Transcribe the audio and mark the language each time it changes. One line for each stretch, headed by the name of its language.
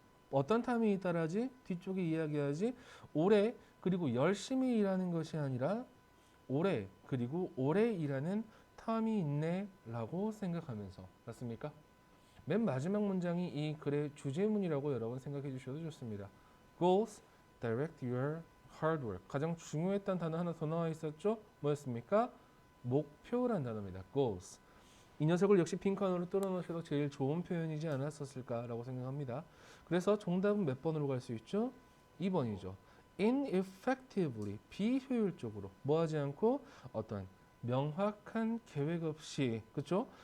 Korean: 어떤 탐이 있다라지? 뒤쪽에 이야기하지. 오래 그리고 열심히 일하는 것이 아니라 오래 그리고 오래 일하는 탐이 있네 라고 생각하면서 맞습니까? 맨 마지막 문장이 이 글의 주제문이라고 여러분 생각해 주셔도 좋습니다.
English: Goals direct your hard work.
Korean: 가장 중요했던 단어 하나 더 나와 있었죠? 뭐였습니까? 목표란 단어입니다. Goals. 이 녀석을 역시 빈칸으로 뚫어놓으셔도 제일 좋은 표현이지 않았었을까라고 생각합니다. 그래서 정답은 몇 번으로 갈 수 있죠? 2번이죠. ineffectively, 비효율적으로 뭐 하지 않고 어떤 명확한 계획 없이 그렇죠?